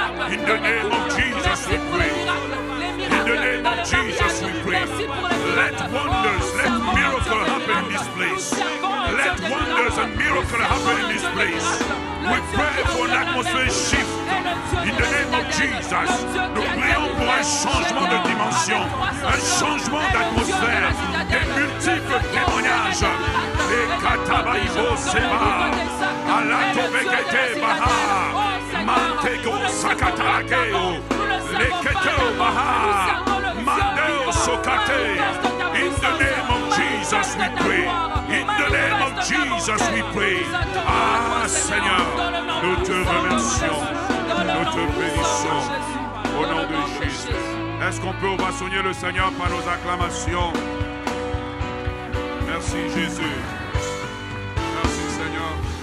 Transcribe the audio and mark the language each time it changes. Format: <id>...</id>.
<en>In the name of Jesus we pray. In the name of Jesus we pray. Let wonders, let miracles happen in this place. Let wonders and miracles happen in this place. We pray for an atmosphere shift. In the name of Jesus.</en> <fr>Nous prions pour un changement de dimension, un changement d'atmosphère, des multiples témoignages. Les katabaïbo seba, alatobekete baha, mantego sakatakeo, les keteo baha, mandeo sokate.</fr> <en>In the name of Jesus we pray. In the name of Jesus we pray.</en> <fr>Ah Seigneur, nous te remercions, nous te bénissons au nom de Jésus. Est-ce qu'on peut ovationner le Seigneur par nos acclamations? Merci Jésus. Merci Seigneur.</fr>